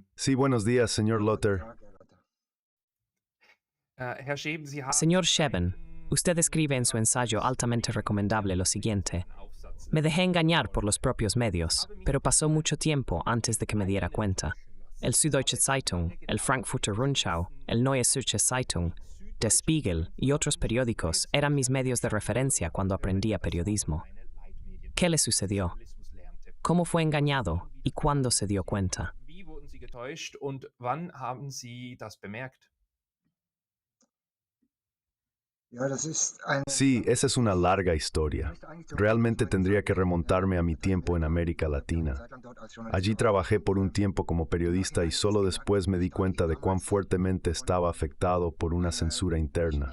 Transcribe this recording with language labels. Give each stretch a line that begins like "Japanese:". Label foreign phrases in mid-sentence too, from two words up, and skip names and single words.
Spanish: Sí, buenos días, señor Lotter.
German: Herr Scheben, Sie haben...
Spanish: Señor Scheben, usted escribe en su ensayo altamente recomendable lo siguiente. Me dejé engañar por los propios medios, pero pasó mucho tiempo antes de que me diera cuenta. El Süddeutsche Zeitung, el Frankfurter Rundschau, el Neue Zürcher Zeitung, Der Spiegel y otros periódicos eran mis medios de referencia cuando aprendía periodismo. ¿Qué le sucedió? ¿Cómo fue engañado y cuándo se dio cuenta?
German: Wie wurden Sie getäuscht und wann haben Sie das bemerkt?
Spanish: Sí, esa es una larga historia. Realmente tendría que remontarme a mi tiempo en América Latina. Allí trabajé por un tiempo como periodista y solo después me di cuenta de cuán fuertemente estaba afectado por una censura interna.